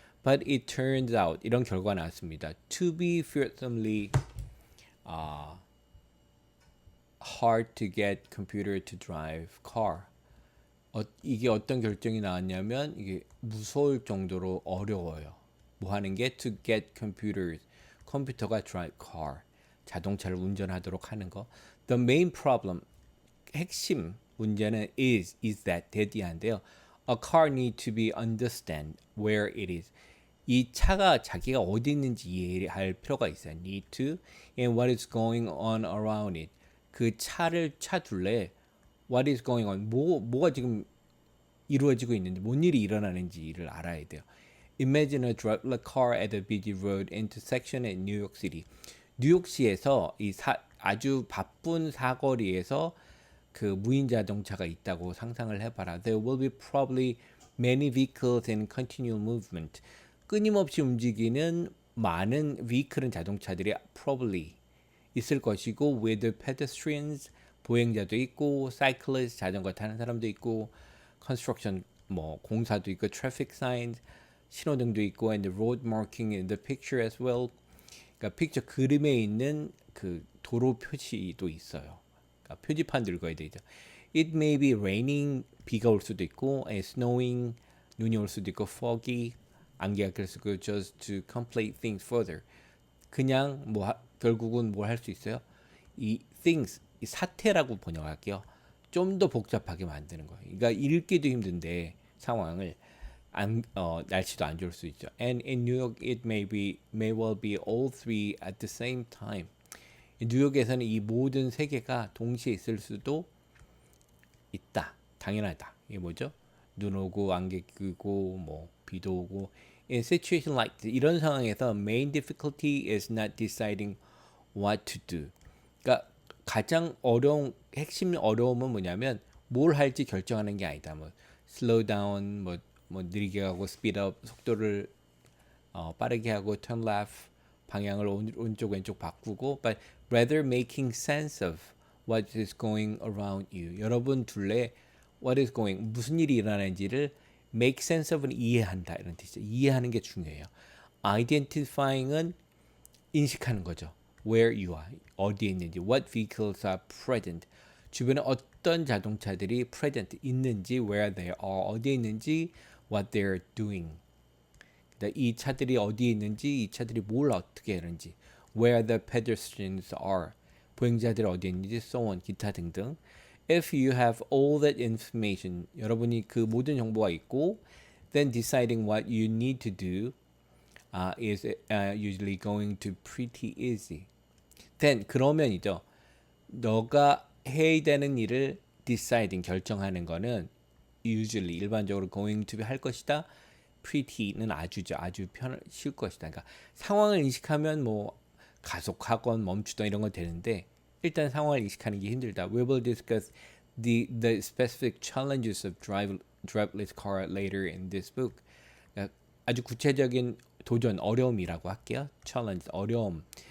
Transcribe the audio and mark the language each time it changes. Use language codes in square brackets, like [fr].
[en] But it turns out, [ko] 이런 결과가 나왔습니다. [en] To be fearsomely hard to get computer to drive car. [ko] 이게 어떤 결정이 나왔냐면 이게 무서울 정도로 어려워요. 뭐 하는 게 [en] to get computers, [ko] 컴퓨터가 [en] drive car, [ko] 자동차를 운전하도록 하는 거. [en] The main problem, [ko] 핵심 문제는 [en] is that, 대디한데요. A car need to be understand where it is. [ko] 이 차가 자기가 어디 있는지 이해할 필요가 있어요. [en] Need to, and what is going on around it. [ko] 그 차 둘레 [en] what is going on, [ko] 뭐가 지금 이루어지고 있는지, 뭔 일이 일어나는지를 알아야 돼요. [en] Imagine a driverless car at a busy road intersection in New York City. [ko] 뉴욕시에서 아주 바쁜 사거리에서 그 무인 자동차가 있다고 상상을 해봐라. [en] There will be probably many vehicles in continual movement. [ko] 끊임없이 움직이는 많은 vehicle은 자동차들이 probably 있을 것이고, [en] with pedestrians, [ko] 보행자도 있고, cyclists, 자전거 타는 사람도 있고, construction, 뭐 공사도 있고, traffic signs, 신호등도 있고, [en] and the road marking in the picture as well. [ko] 그러니까 픽처 그림에 있는 그 도로 표시도 있어요. 그러니까 표지판도 읽어야 되죠. [en] It may be raining, [ko] 비가 올 수도 있고, snowing, 눈이 올 수도 있고, foggy, 안개가 낄 수도 있고, [en] just to complete things further. [ko] 그냥 결국은 뭘 할 수 있어요? 이 things, 이 사태라고 번역할게요. 좀 더 복잡하게 만드는 거예요. 그러니까 읽기도 힘든데 상황을 날씨도 안 좋을 수 있죠. [en] And in New York, it may well be all three at the same time. [ko] 뉴욕에서는 이 모든 세 개가 동시에 있을 수도 있다. 당연하다. 이게 뭐죠? 눈 오고 안개 끼고 뭐 비도 오고 [en] in situation like this, [ko] 이런 상황에서 [en] main difficulty is not deciding what to do. [ko] 그러니까 가장 어려운 핵심 어려움은 뭐냐면 뭘 할지 결정하는 게 아니다. [en] 뭐 slow down 뭐 [ko] 느리게 가고 [en] speed up [ko] 속도를 빠르게 하고 [en] turn left [ko] 방향을 오른쪽 왼쪽 바꾸고 [en] but rather making sense of what is going around you. [ko] 여러분 둘레 what is going 무슨 일이 일어나는지를 make sense of는 이해한다 이런 뜻이죠. 이해하는 게 중요해요. identifying은 인식하는 거죠. [en] where you are 어디에 있는지 what vehicles are present [ko] 주변에 어떤 자동차들이 [en] present 있는지 where they are 어디에 있는지 what they're doing [ko] 이 차들이 어디에 있는지 이 차들이 뭘 어떻게 하는지 [en] where the pedestrians are [ko] 보행자들이 어디에 있는지 so on 기타 등등 [en] if you have all that information [ko] 여러분이 그 모든 정보가 있고 [en] then deciding what you need to do is usually going to pretty easy then 그러면이죠 [ko] 너가 해야 되는 일을 [en] deciding 결정하는 거는 usually 일반적으로 going to 할 것이다 pretty는 아주죠. [ko] 아주 쉬울 것이다. 그러니까 상황을 인식하면 뭐 가속하건 멈추던 이런 건 되는데 일단 상황을 인식하는 게 힘들다. [en] We will discuss the specific challenges of driverless car later in this book. [ko] 그러니까 아주 구체적인 도전, 어려움이라고 할게요. challenge, 어려움.